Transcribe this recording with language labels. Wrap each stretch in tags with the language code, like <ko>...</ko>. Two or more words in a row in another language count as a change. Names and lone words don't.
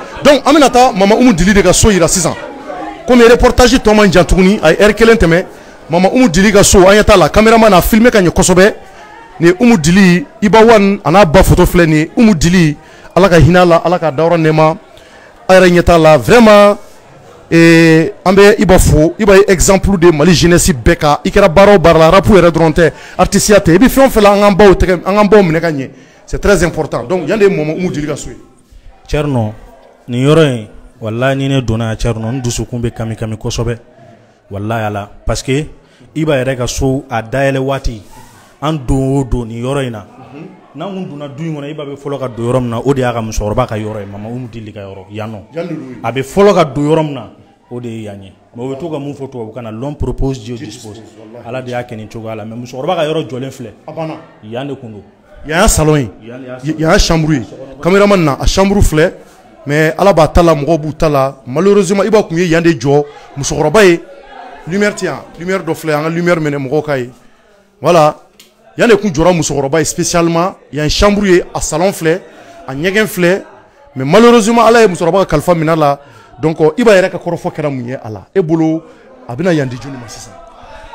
<bm>Donc an bɛna taa Mama Umu Dili de ka so yira sisan komi reportage tɔ man jan tuguni a ye heure kelen tɛmɛ Mama Umu Dili ka so an ɲɛ t'a la caméraman a filmé ka ɲɛ kosɛbɛ nin Umu Dili Iba Wan a n'a ba photo filɛ nin ye Umu Dili ala ka hinɛ a la ala ka dayɔrɔ nɛɛma a yɛrɛ ɲɛ t'a la vraiment. An bɛ Iba fo Iba ye</bm> <fr>exemple de Mali jeunesse</fr> <bm>bɛɛ kan i kɛra baara o baara la rap yɛrɛ dɔrɔn tɛ artisiya tɛ i bɛ fɛn o fɛn la an k'an baw minɛ ka ɲɛ</bm> <fr>c'est très important donc</fr> <bm>yan de ye Mama Umu Dili ka so ye. Thierno nin yɔrɔ in walayi ni ne donna yan Thierno n dusukun bɛ kami kosɛbɛ walayi ala</bm> <fr>parce que</fr> <bm>Iba yɛrɛ ka so a dayɛlɛ waati an don o don nin yɔrɔ in na n'an kun donna du in kɔnɔ Iba bɛ fɔlɔ ka don yɔrɔ min na o de y'a ka musokɔrɔba ka yɔrɔ ye Mama Umu Dili ka yɔrɔ yan nɔ a bɛ fɔlɔ ka don yɔrɔ min na o de ye yan ye mais o bɛ to ka mun fɔ tubabukan na</bm> <fr>l'homme propose Dieu dispose</fr> <bm>ala de y'a kɛ nin cogoya la mais musokɔrɔba ka yɔrɔ jɔlen filɛ yan de kun don yan y'a salon ye yan y'a chambre ye caméraman na a chambre filɛ mais ala b'a ta la mɔgɔw b'u ta la malheureusement Iba kun ye yan de jɔ musokɔrɔba ye lumière tɛ yan lumière dɔ filɛ an ka lumière minɛ mɔgɔw ka ye voilà yan de kun jɔra musokɔrɔba ye spécialement yan chambre ye a salon filɛ a ɲɛgɛn filɛ mais malheureusement ala ye musokɔrɔba ka kalifa minɛ a la donc Iba yɛrɛ ka kɔrɔfɔ kɛra mun ye a la e bolo a bɛna yan di joli ma sisan.</bm>